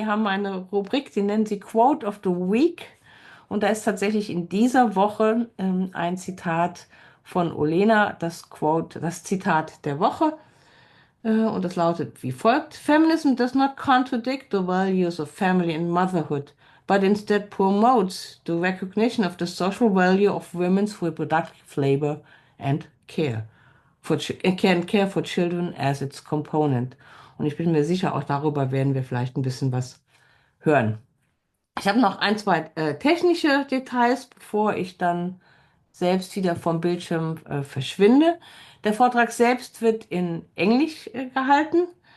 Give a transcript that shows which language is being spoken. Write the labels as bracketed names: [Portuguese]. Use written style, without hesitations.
[German] Die haben eine Rubrik, die nennen sie [English] Quote of the Week. [German] Und da ist tatsächlich in dieser Woche ein Zitat von Olena, das Zitat der Woche. Und das lautet wie folgt: [English] Feminism does not contradict the values of family and motherhood, but instead promotes the recognition of the social value of women's reproductive labor and care for children as its component. [German] Und ich bin mir sicher, auch darüber werden wir vielleicht ein bisschen was hören. Ich habe noch ein, zwei technische Details, bevor ich dann selbst wieder vom Bildschirm verschwinde. Der Vortrag selbst wird in Englisch gehalten.